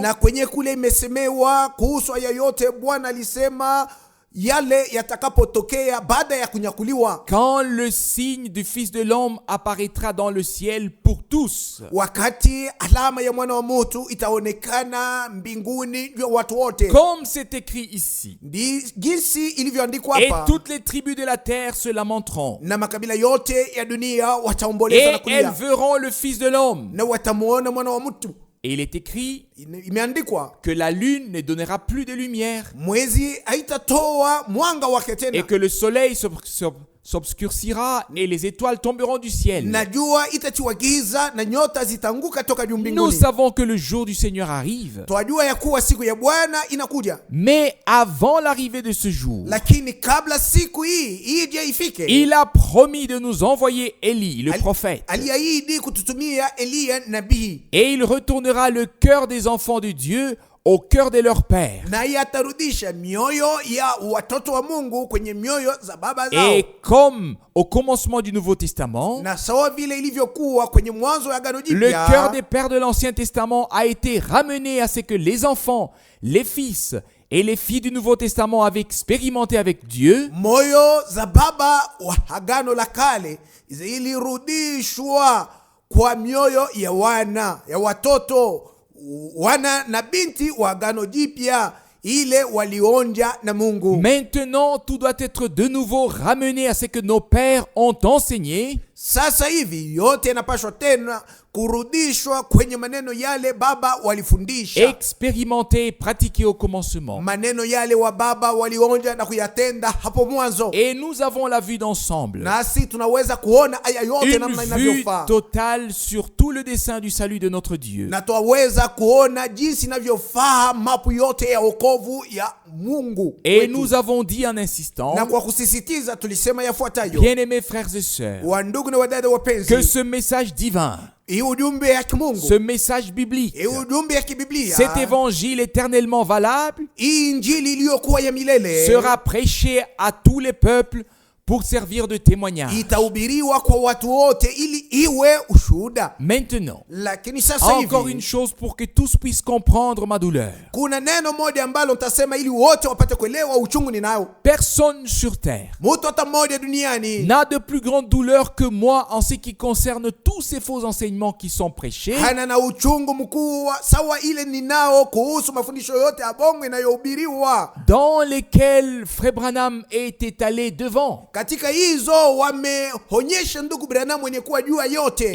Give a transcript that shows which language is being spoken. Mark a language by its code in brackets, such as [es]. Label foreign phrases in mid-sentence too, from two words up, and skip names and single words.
[sw] Na kwenye kule imesemewa kuhusu haya yote, Bwana alisema yale yatakapotokea baada ya kunyakuliwa. [fr] Quand le signe du Fils de l'homme apparaîtra dans le ciel pour tous. [sw] Wakati alama ya mwana wa mtu itaonekana mbinguni juu ya watu wote. [fr] Comme c'est écrit ici. [sw] Jinsi ilivyoandikwa [fr] Et [sw] hapa. [fr] toutes les tribus de la terre se lamenteront. [sw] Na makabila yote ya dunia wataomboleza na [fr] Et [sw] kulia. [fr] elles verront le Fils de l'homme. [sw] Na watamuona mwana wa mtu. [fr] Et il est écrit [sw] Imeandikwa [fr] que la lune ne donnera plus de lumière [sw] mwezi haitatoa mwanga wake tena, [fr] et que le soleil s'obscurcira et les étoiles tomberont du ciel. [sw] na jua itatiwa giza na nyota zitanguka toka juu [fr] Nous [sw] mbinguni. [fr] savons que le jour du Seigneur arrive. [sw] Twajua ya kuwa siku ya Bwana inakuja, [fr] Mais avant l'arrivée de ce jour, [sw] lakini kabla siku hii ije ifike, [fr] il a promis de nous envoyer Élie, le prophète. [sw] aliahidi kututumia Eliya nabii, [fr] Et il retournera le cœur des enfants de Dieu au cœur de leur père. [sw] naye atarudisha mioyo ya watoto wa Mungu kwenye mioyo za baba zao. [fr] Et comme au commencement du Nouveau Testament, [sw] Na sawa vile ilivyokuwa kwenye mwanzo ya Agano [fr] le [sw] Jipya, [fr] cœur des pères de l'Ancien Testament a été ramené à ce que les enfants, les fils et les filles du Nouveau Testament avaient expérimenté avec Dieu. [sw] moyo za baba wa Agano la Kale zilirudishwa kwa mioyo ya watoto wana na binti wa Agano Jipya, ile walionja na Mungu. [fr] Maintenant, tout doit être de nouveau ramené à ce que nos pères ont enseigné. [sw] Sasa hivi yote yanapaswa tena kurudishwa kwenye maneno yale baba walifundisha, [fr] Expérimenté et pratiqué au commencement. [sw] maneno yale wa baba walionja na kuyatenda hapo mwanzo. [fr] Et nous avons la vue d'ensemble. [sw] Nasi tunaweza kuona aya yote namna [fr] Une vue [sw] inavyofaa, [fr] totale sur tout le dessein du salut de notre Dieu. [sw] na twaweza kuona jinsi inavyofaa mapu yote ya wokovu ya Mungu [fr] Et [sw] wetu. [fr] nous avons dit en insistant, [sw] Na kwa kusisitiza tulisema yafuatayo, [fr] bien-aimés frères et sœurs, [sw] wandugu na wadada wapenzi, [fr] que ce message divin, [sw] hii ujumbe ya kimungu, [fr] ce message biblique, [sw] hii ujumbe ya kibiblia, [fr] cet évangile éternellement valable, [sw] hii injili iliyokuwa ya milele [fr] sera prêché à tous les peuples pour servir de témoignage. [sw] itahubiriwa kwa watu wote ili iwe ushuhuda. [fr] Maintenant, [sw] Lakini sasa [fr] encore une [sw] hivi [fr] chose pour que tous puissent comprendre ma douleur. [sw] kuna neno moja ambalo nitasema ili wote wapate kuelewa uchungu ninao. [fr] Personne sur terre [sw] Mtu hata mmoja duniani [fr] n'a de plus grande douleur que moi en ce qui concerne tous ces faux enseignements qui sont prêchés, [sw] hana na uchungu mkuu sawa ile ninao kuhusu mafundisho yote ya bongo inayohubiriwa, [fr] dans lesquels Frère Branham est étalé devant. [sw] katika hizo wameonyesha ndugu Branham mwenye kuwa jua yote.